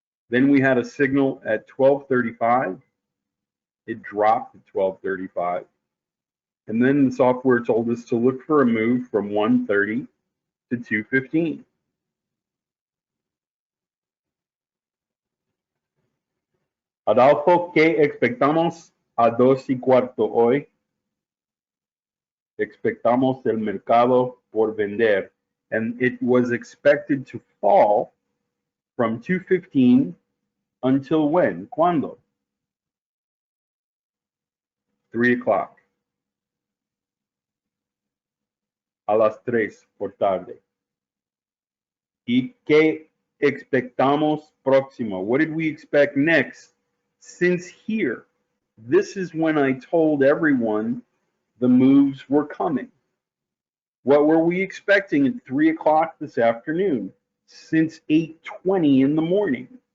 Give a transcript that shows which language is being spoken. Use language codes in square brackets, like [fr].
[en] Then we had a signal at 12:35. It dropped at 12:35. And then the software told us to look for a move from 1:30 to 2:15. [es] Adolfo, ¿qué expectamos a 2:15 hoy? Expectamos el mercado por vender. [en] And it was expected to fall from 2:15 until when? [es] ¿Cuándo? [en] 3 o'clock. [es] A las 3 por tarde. ¿Y qué expectamos próximo? [en] What did we expect next? Since here, this is when I told everyone the moves were coming. What were we expecting at 3 o'clock this afternoon? Since 8:20 in the morning.